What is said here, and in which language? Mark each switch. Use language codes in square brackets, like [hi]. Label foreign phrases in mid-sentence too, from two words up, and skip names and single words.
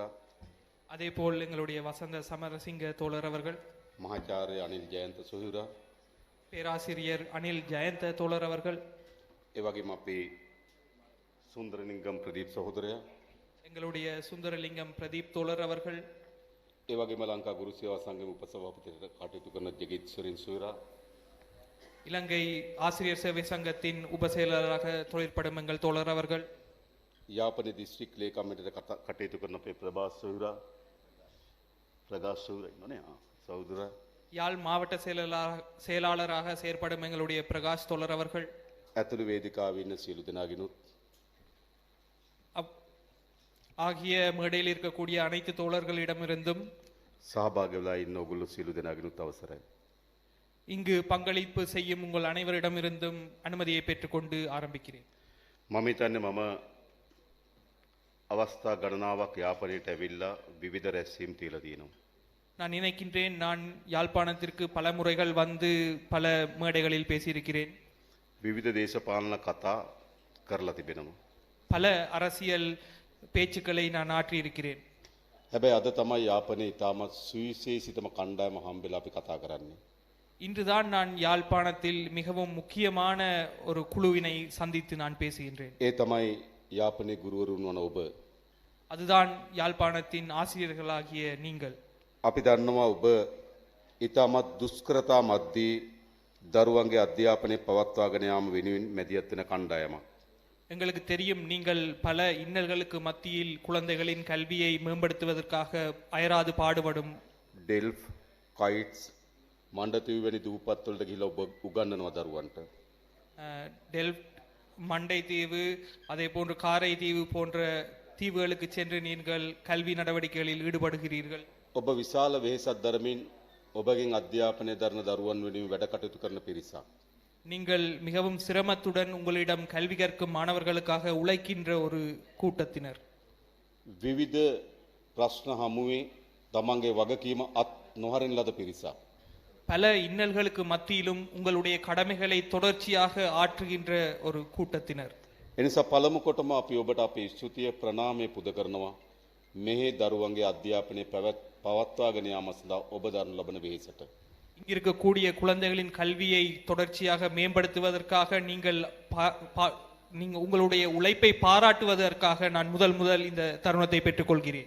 [ta] அதேபோல் எங்களுடைய வசந்த சமரசிங்க தோழர் அவர்கள். [si] මහාචාර්ය අනිල් ජයන්ත සොහුරා. [ta] பேராசிரியர் அனில் ஜெயந்த தோழர் அவர்கள். [si] ඒ වගේම අපේ සුන්දරලිංගම් ප්‍රදීප් සහෝදරයා. [ta] எங்களுடைய சுந்தரலிங்கம் பிரதீப் தோழர் அவர்கள். [si] ඒ වගේම ලංකා ගුරු සේවා සංගම උපසභාපතිට කටයුතු කරන ජගීත්ස්වරින් සොහුරා. [ta] இலங்கை ஆசிரியர் சேவை சங்கத்தின் உபசெயலாளராக தொழிற்படும் எங்கள் தோழர் அவர்கள். [si] යාපනයේ දිස්ත්‍රික් ලේකම්වලට කටයුතු කරන අපේ ප්‍රභාස් සොහුරා. பிரகாஷ் சௌரை சௌதுரா. [ta] யாழ் மாவட்ட செயலாளராக செயற்படும் எங்களுடைய பிரகாஷ் தோழர் அவர்கள். [si] ඇතුළු වේදිකාවේ ඉන්න සියලු දෙනාගෙනුත් [ta] ஆகிய மேடையில் இருக்கக்கூடிய அனைத்து தோழர்களிடமிருந்தும் [si] සහභාගී වෙලා ඉන්න ඔයගොල්ලෝ සියලු දෙනාගෙනුත් අවසරයි. [ta] இங்கு பங்களிப்பு செய்யும் உங்கள் அனைவரிடமிருந்தும் அனுமதியை பெற்றுக்கொண்டு ஆரம்பிக்கிறேன். [si] මම හිතන්නේ මම අවස්ථා ගණනාවක් යාපනයට ඇවිල්ලා විවිධ රැස්වීම් තියලා තියෙනවා. [ta] நான் நினைக்கின்றேன் நான் யாழ்ப்பாணத்திற்கு பல முறைகள் வந்து பல மேடைகளில் பேசியிருக்கிறேன். [si] විවිධ දේශපාලන කතා කරලා තිබෙනවා. [ta] பல அரசியல் பேச்சுக்களை நான் ஆற்றியிருக்கிறேன். [si] හැබැයි අද තමයි යාපනයේ ඉතාමත් සුවිශේෂිතම කණ්ඩායම හම්බෙලා අපි කතා කරන්නේ. [ta] இன்றுதான் நான் யாழ்ப்பாணத்தில் மிகவும் முக்கியமான ஒரு குழுவினை சந்தித்து நான் பேசுகின்றேன். [si] ඒ තමයි යාපනයේ ගුරුවරුන් වන ඔබ. [ta] அதுதான் யாழ்ப்பாணத்தின் ஆசிரியர்களாகிய நீங்கள். [si] අපි දන්නවා ඔබ ඉතාමත් දුෂ්කරතා මැද්දේ දරුවන්ගේ අධ්‍යාපනය පවත්වාගෙන යාම වෙනුවෙන් මැදිහත් වෙන කණ්ඩායමක්. [ta] எங்களுக்கு தெரியும் நீங்கள் பல இன்னல்களுக்கு மத்தியில் குழந்தைகளின் கல்வியை மேம்படுத்துவதற்காக அயராது பாடுபடும் [si] ඩෙල්ෆ් කයිට්ස් මණ්ඩතීව වැනි දූපත් වලට ගිහිල්ලා ඔබ උගන්වනවා දරුවන්ට. [ta] டெல்ஃப்ட் மண்டை தீவு அதே போன்று காரை தீவு போன்ற தீவுகளுக்கு சென்று நீங்கள் கல்வி நடவடிக்கைகளில் ஈடுபடுகிறீர்கள். [si] ඔබ විශාල වෙහෙසක් දරමින් ඔබගෙන් අධ්‍යාපනය දරන දරුවන් වෙනුවෙන් වැඩ කටයුතු කරන පිරිසක්. [ta] நீங்கள் மிகவும் சிரமத்துடன் உங்களிடம் கல்வி கற்கும் மாணவர்களுக்காக உழைக்கின்ற ஒரு கூட்டத்தினர். [si] විවිධ ප්‍රශ්න හමුවේ තමන්ගේ වගකීම අත් නොහරින ලද පිරිසක්. [ta] பல இன்னல்களுக்கு மத்தியிலும் உங்களுடைய கடமைகளை தொடர்ச்சியாக ஆற்றுகின்ற ஒரு கூட்டத்தினர். [si] එනිසා පළමු කොටම අපි ඔබට අපේ ස්තුතිය ප්‍රණාමය පුද කරනවා. මෙහි දරුවන්ගේ අධ්‍යාපනය පවත්වාගෙන යාම සඳහා ඔබ දරන ලබන වෙහෙසට. [ta] இருக்கக்கூடிய குழந்தைகளின் கல்வியை தொடர்ச்சியாக மேம்படுத்துவதற்காக நீங்கள் உங்களுடைய உழைப்பை பாராட்டுவதற்காக நான் முதல் இந்த தருணத்தை பெற்றுக்கொள்கிறேன்.